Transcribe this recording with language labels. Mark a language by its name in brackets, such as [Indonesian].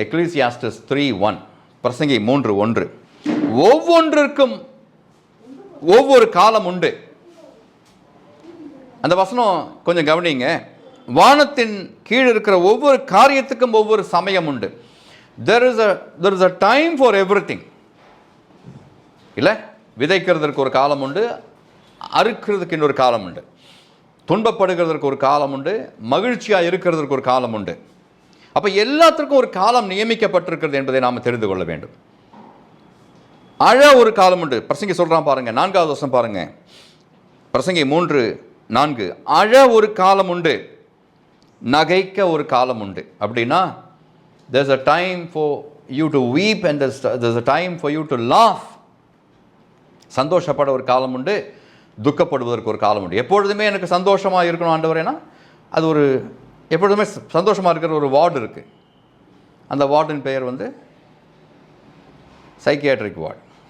[Tamil] எக்லீசியாஸ்டஸ் 3:1. பிரசங்கி 3:1. ஒவ்வொன்றிற்கும் ஒவ்வொரு காலம் உண்டு. அந்த வசனம் கொஞ்சம் கவனிங்க. வானத்தின் கீழ் இருக்கிற ஒவ்வொரு காரியத்துக்கும் ஒவ்வொரு சமயம் உண்டு. [English] there is a time for everything. [Tamil] இல்லை, விதைக்கிறதுக்கு ஒரு காலம் உண்டு, அறுக்கிறதுக்கு இன்னொரு காலம் உண்டு, துன்பப்படுகிறதுக்கு ஒரு காலம் உண்டு, மகிழ்ச்சியாக இருக்கிறதுக்கு ஒரு காலம் உண்டு. அப்போ எல்லாத்திற்கும் ஒரு காலம் நியமிக்கப்பட்டிருக்கிறது என்பதை நாம் தெரிந்து கொள்ள வேண்டும். அழ ஒரு காலம் உண்டு. பிரசங்கி சொல்கிறான் பாருங்க, 4வது வசனம் பாருங்க. பிரசங்கி 3:4. அழ ஒரு காலம் உண்டு, நகைக்க ஒரு காலம் உண்டு. அப்படின்னா [English] there's a time for you to weep and there's a time for you to laugh. [Tamil] சந்தோஷப்பட ஒரு காலம் உண்டு, துக்கப்படுவதற்கு ஒரு காலம் உண்டு. எப்பொழுதுமே எனக்கு சந்தோஷமாக இருக்கணும் ஆண்டவரேனா, அது ஒரு எப்பொழுதுமே சந்தோஷமாக இருக்கிற ஒரு வார்டு இருக்குது. அந்த வார்டின் பெயர் சைக்கியாட்ரிக் வார்டு.